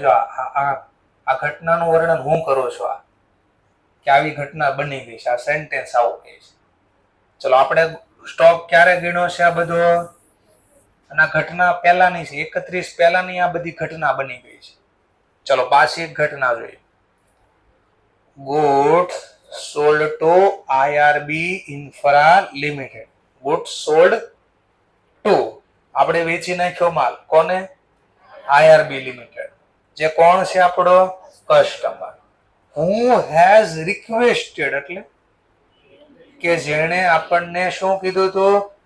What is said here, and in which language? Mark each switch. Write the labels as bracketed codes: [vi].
[gu] જો આ ઘટનાનું વર્ણન હું કરું છું, કે આવી ઘટના બની ગઈ છે, આ સેન્ટેન્સ આવું કહે છે. ચલો આપણે સ્ટોક ક્યારે ગણ્યો છે આ બધો? અને આ ઘટના પહેલાની છે, 31 પહેલાની આ બધી ઘટના બની ગઈ છે. ચલો પાછી એક ઘટના જોઈએ. [en] goods sold to IRB Infra Limited. goods sold to, [gu] આપણે વેચી નાખ્યો માલ કોને? IRB Limited. જે કોણ છે આપણો? કસ્ટમર. [en] who has requested [gu] એટલે કે જેણે આપણને શું કીધું હતું?